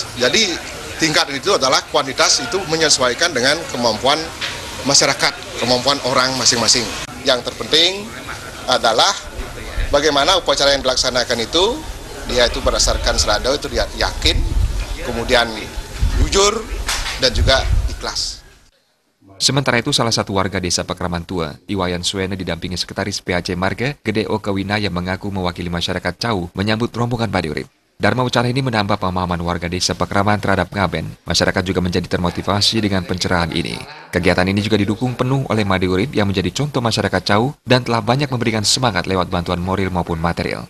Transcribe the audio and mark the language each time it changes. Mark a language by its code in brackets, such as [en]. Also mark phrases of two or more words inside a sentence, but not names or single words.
[id] Jadi, tingkatan itu adalah kuantitas, itu menyesuaikan dengan kemampuan masyarakat, kemampuan orang masing-masing. Yang terpenting adalah bagaimana upacara yang dilaksanakan itu, dia itu berdasarkan serada, itu dia yakin, kemudian jujur, dan juga ikhlas. Sementara itu, salah satu warga Desa Pekeraman Tua, Iwayan Swena didampingi Sekretaris PAC Marga, Gede Okawina yang mengaku mewakili masyarakat Cau menyambut rombongan Made Urip. Dharma Wacana ini menambah pemahaman warga Desa Pekeraman terhadap pengaben. Masyarakat juga menjadi termotivasi dengan pencerahan ini. Kegiatan ini juga didukung penuh oleh Made Urip yang menjadi contoh masyarakat Cau dan telah banyak memberikan semangat lewat bantuan moral maupun material.